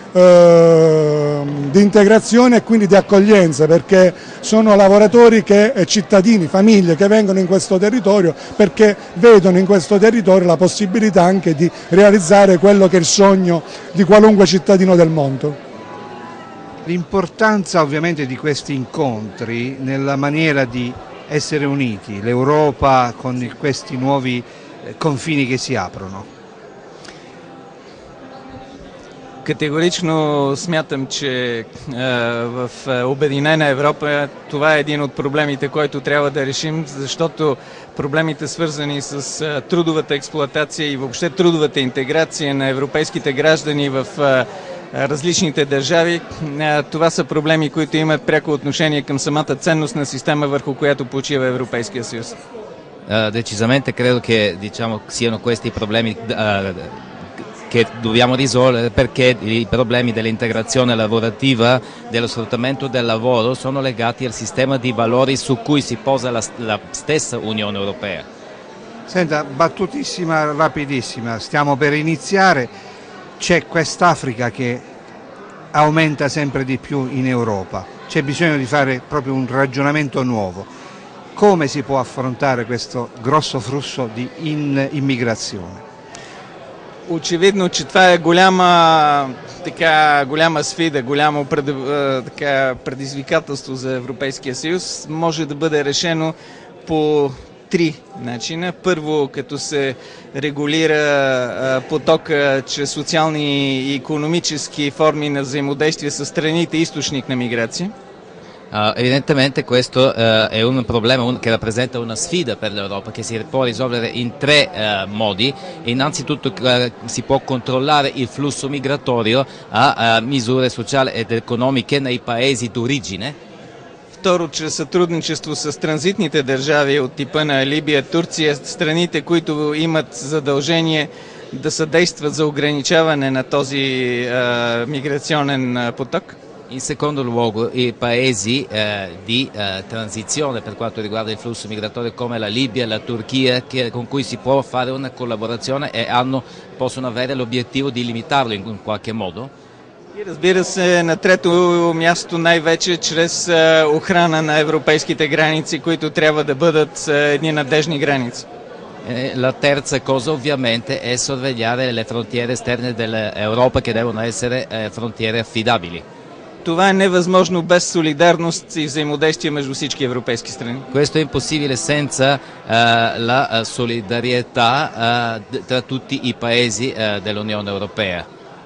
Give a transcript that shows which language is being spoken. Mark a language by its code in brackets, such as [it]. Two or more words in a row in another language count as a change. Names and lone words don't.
[it] integrazione e quindi di accoglienza, perché sono lavoratori cittadini, famiglie che vengono in questo territorio perché vedono in questo territorio la possibilità anche di realizzare quello che è il sogno di qualunque cittadino del mondo. L'importanza ovviamente di questi incontri nella maniera di essere uniti, l'Europa con questi nuovi confini che si aprono. [bg] Категорично смятам, че в Обединена Европа това е един от проблемите, който трябва да решим, защото проблемите, свързани с трудовата експлоатация и въобще трудовата интеграция на европейските граждани в различните държави, това са проблеми, които имат пряко отношение към самата ценностна система, върху която почива Европейския съюз. [it] Decisamente credo che siano questi i problemi che dobbiamo risolvere, perché i problemi dell'integrazione lavorativa, dello sfruttamento del lavoro sono legati al sistema di valori su cui si posa la stessa Unione Europea. Senta, battutissima, rapidissima, stiamo per iniziare, c'è quest'Africa che aumenta sempre di più in Europa, c'è bisogno di fare proprio un ragionamento nuovo. Come si può affrontare questo grosso flusso di immigrazione? [bg] Очевидно, че това е голяма сфида, голямо предизвикателство за Европейския съюз. Може да бъде решено по три начина. Първо, като се регулира потока чрез социални и икономически форми на взаимодействие с страните, източник на миграция. [it] Evidentemente questo è un problema che rappresenta una sfida per l'Europa, che si può risolvere in tre modi. Innanzitutto si può controllare il flusso migratorio a misure sociali ed economiche nei paesi d'origine. [bg] Второ, чрез сътрудничество с транзитните държави от типа на Либия, Турция, страните, които имат задължение да съдействат за ограничаване на този миграционен поток. [it] In secondo luogo i paesi di transizione per quanto riguarda il flusso migratorio come la Libia e la Turchia, con cui si può fare una collaborazione e possono avere l'obiettivo di limitarlo in qualche modo. [bg] И разбира се, на трето място най-вече чрез охрана на европейските граници, които трябва да бъдат едни надежни граници. [it] La terza cosa ovviamente è sorvegliare le frontiere esterne dell'Europa, che devono essere frontiere affidabili. [bg] Това е невъзможно без солидарност и взаимодействие между всички европейски страни. [it] Questo è impossibile senza la solidarietà tra tutti i paesi dell'Unione Europea.